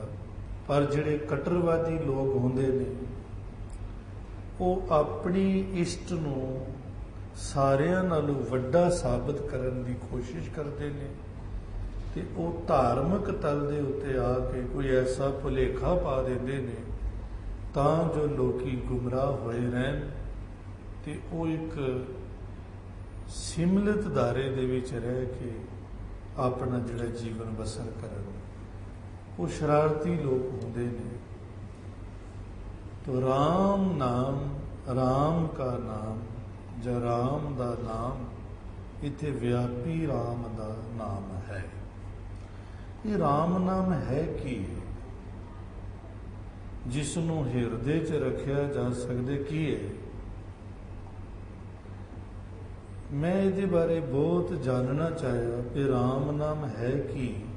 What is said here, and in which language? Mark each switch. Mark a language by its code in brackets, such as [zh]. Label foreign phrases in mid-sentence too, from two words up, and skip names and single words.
[pa] ਪਰ ਜਿਹੜੇ ਕੱਟੜਵਾਦੀ ਲੋਕ ਹੁੰਦੇ ਨੇ ਉਹ ਆਪਣੀ ਇਸ਼ਟ ਨੂੰ ਸਾਰਿਆਂ ਨਾਲੋਂ ਵੱਡਾ ਸਾਬਤ ਕਰਨ ਦੀ ਕੋਸ਼ਿਸ਼ ਕਰਦੇ ਨੇ ਤੇ ਉਹ ਧਾਰਮਿਕ ਤਲ ਦੇ ਉੱਤੇ ਆ ਕੇ ਕੋਈ ਐਸਾ ਭੁਲੇਖਾ ਪਾ ਦਿੰਦੇ ਨੇ ਤਾਂ ਜੋ ਲੋਕੀ ਗੁੰਮਰਾਹ ਹੋਏ ਰਹਿਣ ਤੇ ਉਹ ਇੱਕ ਸਿਮਲਿਤ ਦਾਇਰੇ ਦੇ ਵਿੱਚ ਰਹਿ ਕੇ ਆਪਣਾ ਜਿਹੜਾ ਜੀਵਨ ਬਸਰ ਕਰਨ। ਉਹ ਸ਼ਰਾਰਤੀ ਲੋਕ ਹੁੰਦੇ ਨੇ। [hi] तो राम नाम, राम का नाम [pa] ਜਾਂ ਰਾਮ ਦਾ ਨਾਮ ਇੱਥੇ ਵਿਆਪੀ ਰਾਮ ਦਾ ਨਾਮ ਹੈ। ਇਹ ਰਾਮ ਨਾਮ ਹੈ ਕੀ? ਜਿਸ ਨੂੰ ਹਿਰਦੇ 'ਚ ਰੱਖਿਆ ਜਾ ਸਕਦਾ ਕੀ ਹੈ? ਮੈਂ ਇਹਦੇ ਬਾਰੇ ਬਹੁਤ ਜਾਣਨਾ ਚਾਹਿਆ ਕਿ ਰਾਮ ਨਾਮ ਹੈ ਕੀ।